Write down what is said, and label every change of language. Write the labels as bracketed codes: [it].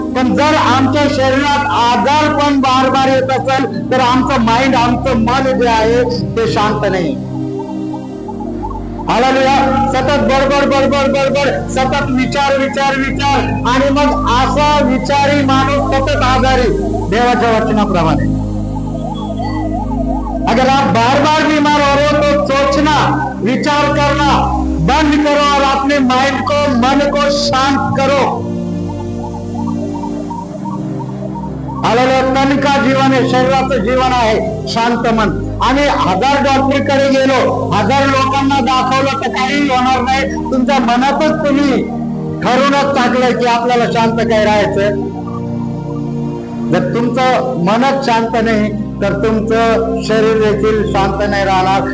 [mr] पण जर आमच्या शरीरात आजार पण बार बार येत असेल तर आमचं माइंड, आमचं मन जे आहे ते शांत नाही, हालेलुया। सतत बडबड बडबड बडबड, सतत विचार विचार विचार, आणि मग असा विचारी माणूस सतत आजारी, देवाच्या वचनाप्रमाणे। [hi] अगर आप बार बार बीमार हो रहे हो तो सोचना, विचार करना बंद करो और अपने माइंड को, मन को शांत करो, हालेलुया। तन का जीवन है, [mr] शरीराचं जीवन आहे शांत मन। आणि 1000 डॉक्टरकडे गेलो, 1000 लोकांना दाखवलं तर काही होणार नाही। तुमच्या मनातच तुम्ही ठरवूनच टाकलंय की आपल्याला शांत काय राहायचं। जर तुमचं मनच शांत नाही तर तुमचं शरीर देखील शांत नाही राहणार।